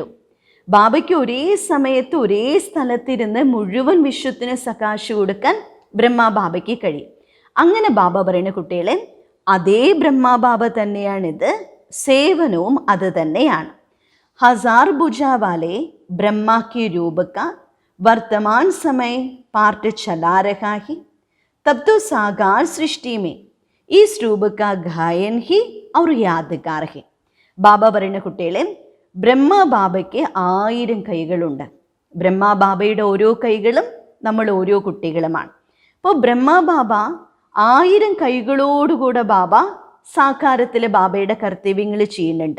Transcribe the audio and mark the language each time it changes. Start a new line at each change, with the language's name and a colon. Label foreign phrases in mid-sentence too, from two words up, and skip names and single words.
Malayalam: ബാബയ്ക്ക് ഒരേ സമയത്ത് ഒരേ സ്ഥലത്തിരുന്ന് മുഴുവൻ വിശ്വത്തിന് സകാശ് കൊടുക്കാൻ ബ്രഹ്മബാബയ്ക്ക് കഴിയും. അങ്ങനെ ബാബ പറയുന്ന കുട്ടികളെ, അതേ ബ്രഹ്മബാബ തന്നെയാണിത്, സേവനവും അത് തന്നെയാണ്.
Hindi: हज़ार भुजावाले ब्रह्मा की रूप का वर्तमान समय पार्ट चला रहा है, तब तो साकार सृष्टि में इस रूप का गायन ही और यादगार है.
Malayalam: ബാബ പറയുന്ന കുട്ടികളെ, ബ്രഹ്മബാബയ്ക്ക് 1000 കൈകളുണ്ട്. ബ്രഹ്മബാബയുടെ ഓരോ കൈകളും നമ്മൾ ഓരോ കുട്ടികളുമാണ്. അപ്പോൾ ബ്രഹ്മബാബ 1000 കൈകളോടുകൂടെ ബാബ സാകാരത്തിലെ ബാബയുടെ കർത്തവ്യങ്ങൾ ചെയ്യുന്നുണ്ട്.